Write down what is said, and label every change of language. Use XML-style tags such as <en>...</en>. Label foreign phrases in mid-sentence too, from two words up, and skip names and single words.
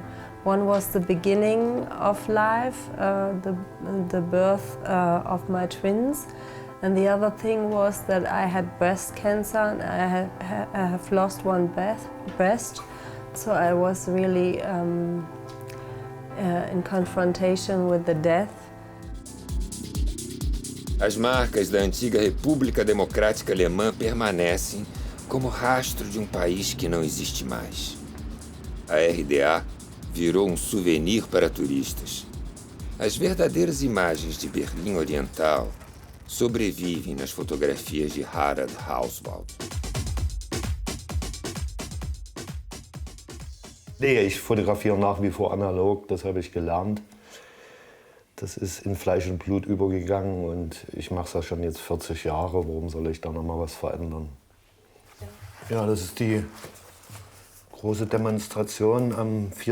<en>One was the beginning of life, the birth of my twins. And the other thing was that I had breast cancer and I have lost one breast. So I was really in confrontation with the death.</en> <pt>As marcas da antiga República Democrática Alemã permanecem como rastro de um país que não existe mais. A RDA virou um souvenir para turistas. As verdadeiras imagens de Berlim Oriental sobrevivem nas fotografias de Harald Hauswald.</pt> <de>Nee, ich fotografiere nach wie vor analog, das habe ich gelernt. Das ist in Fleisch und Blut übergegangen und ich mache es ja schon jetzt 40 Jahre. Warum soll ich da noch mal was verändern? Ja, das ist die große Demonstration am 4.</de>